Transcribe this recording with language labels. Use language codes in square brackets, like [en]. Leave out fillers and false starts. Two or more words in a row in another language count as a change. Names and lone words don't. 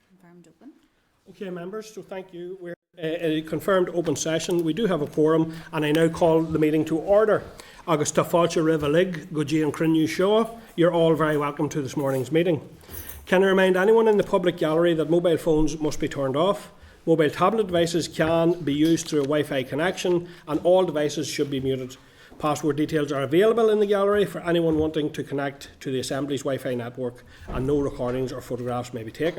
[en] confirmed open. Okay, members, so thank you. We're a confirmed open session. We do have a quorum, and I now call the meeting to order. [ga] Agus tá fáilte ribh a lig, go dtí an cruinniú seo. [en] You're all very welcome to this morning's meeting. Can I remind anyone in the public gallery that mobile phones must be turned off? Mobile tablet devices can be used through a Wi-Fi connection, and all devices should be muted. Password details are available in the gallery for anyone wanting to connect to the Assembly's Wi-Fi network, and no recordings or photographs may be taken.